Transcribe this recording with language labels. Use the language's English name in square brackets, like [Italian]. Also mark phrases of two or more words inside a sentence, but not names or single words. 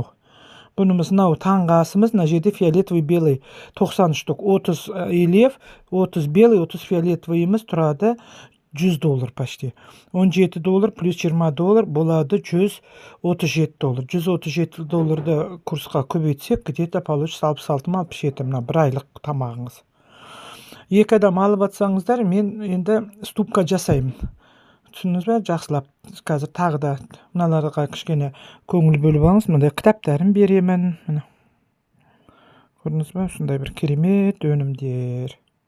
[Kazakh] Бұнымыз мынау таңғы асымыз, мына жерде [Russian] фиолетовый белый 90 штук, 30 елев, 30 белый, [Kazakh] 30 фиолетовыйымыз тұрады $100 почти. $17 плюс $20 болады $137. $137-ді курсқа көбейтсек, [Russian] где-то получится 66-67, [Kazakh] мына бір айлық тамағыңыз. 2 адам алып атсаңыздар, мен енді ступка жасаймын. Түсіндіңіз бе? Жақсылап. Қазір тағы да мыналарға кішкене көңіл бөліп алыңыз. Мындай кітаптарын беремін. Көрдіңіз бе? Сондай бір керемет өнімдер.